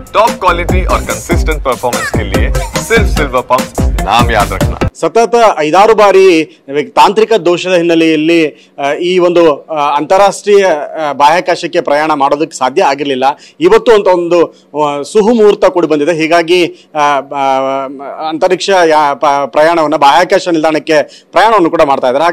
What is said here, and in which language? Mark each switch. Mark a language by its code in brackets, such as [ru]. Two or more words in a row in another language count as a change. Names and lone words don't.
[en] top quality [hi] और [en] consistent performance [hi] के लिए सिर्फ सिल्वर पंप नाम याद रखना। [kn] ಸತತ 5-6 ಬಾರಿ ತಾಂತ್ರಿಕ ದೋಷದ ಹಿನ್ನೆಲೆಯಲ್ಲಿ ಈ ಒಂದು ಅಂತಾರಾಷ್ಟ್ರೀಯ ಬಾಹ್ಯಾಕಾಶಕ್ಕೆ ಪ್ರಯಾಣ ಮಾಡೋದಕ್ಕೆ ಸಾಧ್ಯ ಆಗಿರಲಿಲ್ಲ. ಇವತ್ತು ಅಂತ ಒಂದು ಸುಹುಮುಹೂರ್ತ ಕೂಡಿ ಬಂದಿದೆ. ಹೀಗಾಗಿ ಅಂತರಿಕ್ಷ ಪ್ರಯಾಣವನ್ನು ಬಾಹ್ಯಾಕಾಶ ನಿಲ್ದಾಣಕ್ಕೆ ಪ್ರಯಾಣವನ್ನು ಕೂಡ ಮಾಡ್ತಾ ಇದ್ದಾರೆ.